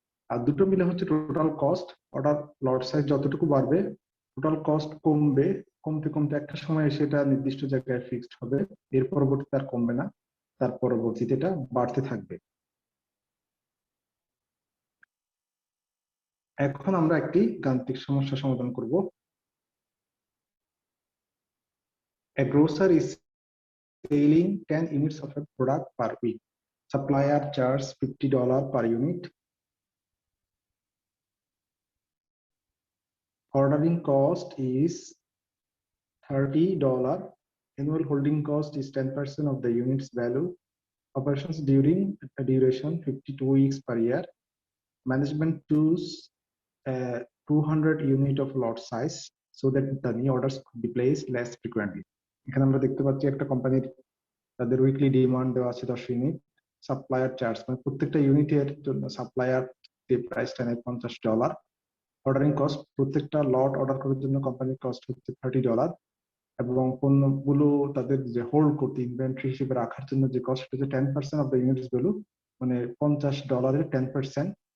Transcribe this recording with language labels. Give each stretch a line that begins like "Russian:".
Bangla: আর দুটো মিলে হচ্ছে টোটাল কস্ট। অর্ডার লট সাইজ যতটুকু বাড়বে টোটাল কস্ট কমবে, কমতে কমতে একটা সময় সেটা নির্দিষ্ট জায়গায় ফিক্সড হবে, এর পরবর্তীতে আর কমবে না, তার পরবর্তীতে এটা বাড়তে থাকবে। এখন আমরা একটি গাণিতিক সমস্যা সমাধান করব।
English: A grocer is selling 10 units of a product per week. Supplier charges $50 per unit. Ordering cost is $30. Annual holding cost is 10% of the unit's value. Operations duration 52 weeks per year. Management choose 200 unit of lot size so that the new orders could be placed less frequently.
Bangla: এখানে আমরা দেখতে পাচ্ছি একটা কোম্পানির তাদের weekly demand দেওয়া আছে 10 unit. Supplier charge মানে প্রত্যেকটা ইউনিটের জন্য সাপ্লায়ার যে প্রাইসটা নেয় $50। অর্ডারিং কস্ট প্রত্যেকটা লট অর্ডার করার জন্য কোম্পানির কস্ট হচ্ছে $30 এবং পণ্যগুলো তাদের যে হোল্ড করতে ইনভেন্টরি হিসেবে রাখার জন্য যে কস্ট হচ্ছে
English: 10% of the units value,
Bangla: মানে $50 10%।